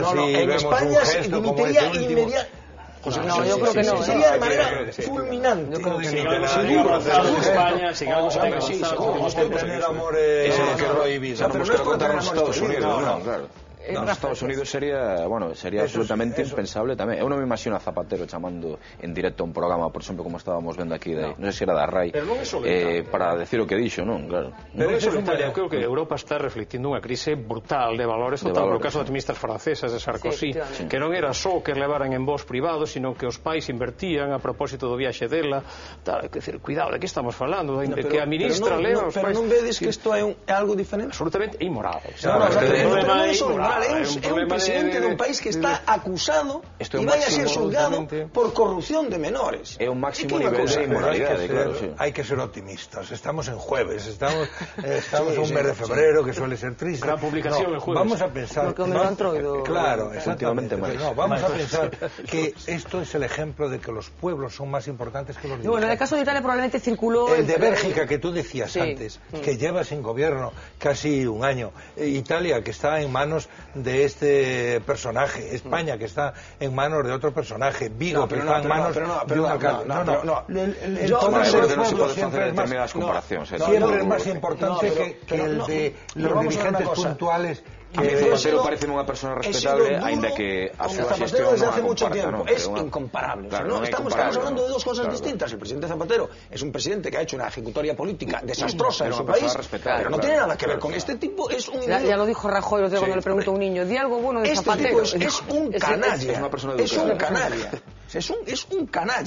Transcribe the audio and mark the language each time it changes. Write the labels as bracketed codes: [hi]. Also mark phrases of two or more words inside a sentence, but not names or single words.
[es] En España se dimitiría inmediatamente. No, yo creo que no. Sería de manera fulminante. Yo creo que sí. En España, sin algo se tenga tener amor prohibido. Pero no es contra Estados Unidos, no, claro. En Estados Unidos sería absolutamente impensable tamén. [gl] Eu non me imagino a Zapatero chamando en directo un programa, por exemplo, como estábamos vendo aquí, non sei se era da RAI, para decir o que dixo, non? Claro. Pero eso en Italia, eu creo que Europa está reflectindo unha crise brutal de valores, total, no caso das ministras francesas de Sarkozy, que non era só que levaran en voos privados, sino que os pais invertían a propósito do viaxe dela, tal, que decir, cuidado, de que estamos falando, que a ministra leva os pais. Pero non vedes que isto é algo diferente? Absolutamente inmoral. Pero non é só inmoral. É un presidente dun país que está acusado e vai a ser xulgado por corrupción de menores. É un máximo nivel de inmoralidade, claro. Hai que ser optimistas. [es] Estamos en jueves, estamos un mes de febrero que suele ser triste. Gran publicación el jueves. Vamos a pensar. Claro, exactamente. Vamos a pensar que esto es el ejemplo de que los pueblos son más importantes que los dirigentes. Bueno, en el caso de Italia probablemente circuló el de Bélgica que tú decías antes, que lleva sin gobierno casi un año. Italia que está en manos de este personaje, España que está en manos de otro personaje, Vigo que está en manos de un alcalde. Siempre es más importante que el de los dirigentes puntuales. [gl] A mí Zapatero parece unha persona respetable, aínda que a súa xestión non a comparta, ¿no? [es] Es incomparable. Estamos hablando de dos cosas distintas. El presidente Zapatero es un presidente que ha hecho una ejecutoria política desastrosa en su país, pero no tiene nada que ver con este tipo. Es un ya lo dijo Rajoy cuando le preguntó a un niño, di algo bueno de Zapatero. Es un canalla. Es un canalla. Es un canalla.